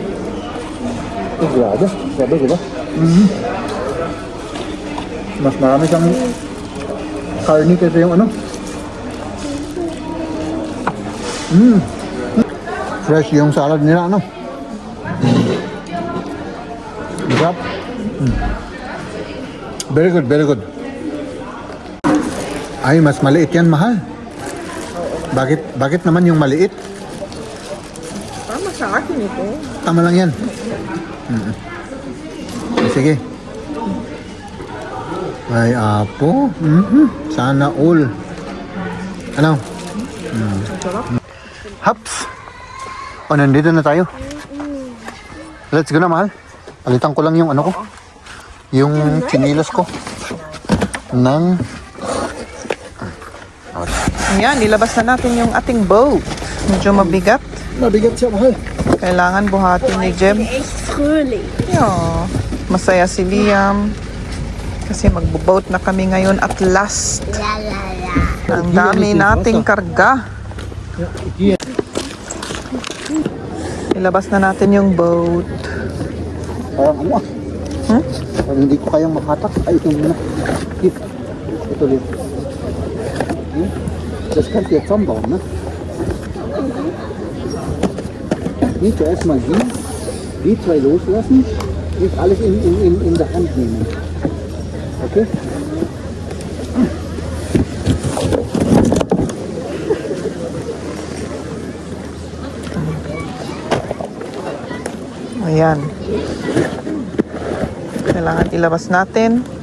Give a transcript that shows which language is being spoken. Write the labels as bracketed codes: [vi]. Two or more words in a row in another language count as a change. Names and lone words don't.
[tl] Oh, grabe. Grabe, diba? Mas marami siyang karni kaysa yung ano. Fresh yung salad nila, ano? Sarap. [en] Very good, very good. [tl] Ay, mas maliit yan, mahal. Bakit naman yung maliit? Tama sa akin ito. Tama lang yan. Sige. Ay, apo. Sana all. Ano? Haps. O, nandito na tayo. [en] Let's go [tl] na, mahal. Palitan ko lang yung ano ko. Yung chinilas ko. Nang... Ayan, ilabas na natin yung ating boat. Medyo mabigat. Mabigat siya, mahal. Kailangan buhatin ni Jem. [de] Echt fröhlich. Yeah. [tl] Masaya si Liam. Kasi magbo-boat na kami ngayon at last. La la la. Ang dami nating karga. Ilabas na natin yung boat. Parang ano ah. Parang hindi ko kayang makatak. Ay, ito muna. Ito ulit. [de] Das kannst du jetzt zusammenbauen, ne? Die zuerst mal die zwei loslassen, nicht alles in der Hand nehmen. Okay? [tl] Ayan. Kailangan ilabas natin.